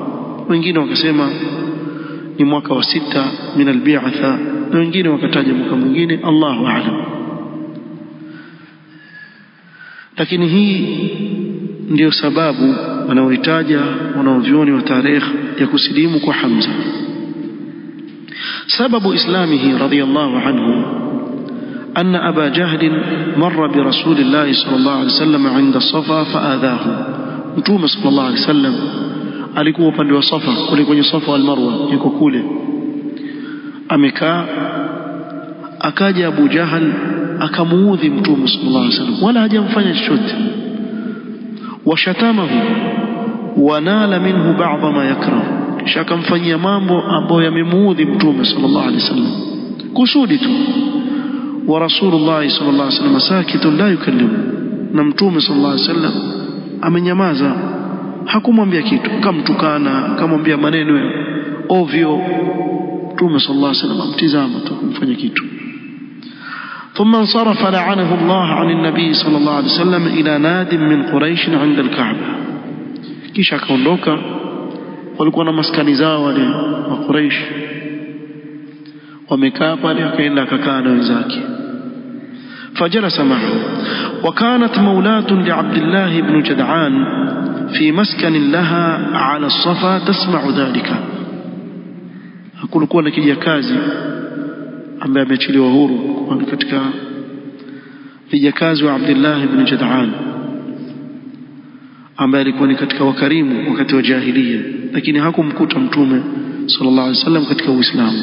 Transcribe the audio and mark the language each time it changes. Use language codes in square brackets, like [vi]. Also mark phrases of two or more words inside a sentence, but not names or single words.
[sw] Wengine wakasema ni mwaka wa 6 [ar] من البعثة, [sw] na wengine wakataja mwaka mwingine, [ar] الله أعلم. [sw] Lakini hii ndio sababu wanaoitaja wanavyuoni wa tarehe ya kusilimu kwa Hamza. [ar] سبب إسلامه رضي الله عنه أن أبا جهل مر برسول الله صلى الله عليه وسلم عند الصفا فآذاه. [sw] متوم [ar] صلى الله عليه وسلم [sw] alikuwa upande wa Safa, kule kwenye Safa wal Marwa, yuko kule amekaa, akaja Abu Jahal akamuudhi Mtume [ar] صلى الله عليه وسلم, [sw] wala hajamfanya chochote. [ar] وشتمه ونال منه بعض ما يكره, [sw] kisha akamfanyia mambo ambayo yamemuudhi Mtume [ar] صلى الله عليه وسلم [sw] kusudi tu. [ar] ورسول الله صلى الله عليه وسلم ساكت لا يكلم, [sw] na Mtume [ar] صلى الله عليه وسلم [sw] amenyamaza, hakumwambia kitu. Kamtukana, akamwambia maneno ovyo, Mtume [ar] صلى الله عليه وسلم [sw] amtizama tu, kumfanya kitu. [ar] ثم انصرف لعنه الله عن النبي صلى الله عليه وسلم إلى ناد من قريش عند الكعبة. [sw] kisha akaondoka, walikuwa na maskani zao wale wa Quraysh, wamekaa pale, akaenda akakaa na wenzake. [ar] فجلس معه وكانت مولاة لعبد الله بن جدعان في مسكن لها على الصفا تسمع ذلك. [sw] kulikuwa na kijakazi ambaye ameachiliwa huru katika vijakazi wa Abdullah ibn Jad'an, ambaye alikuwa ni katika wakarimu wakati wa jahiliya, lakini hakumkuta Mtume [ar] صلى الله عليه وسلم [sw] katika Uislamu.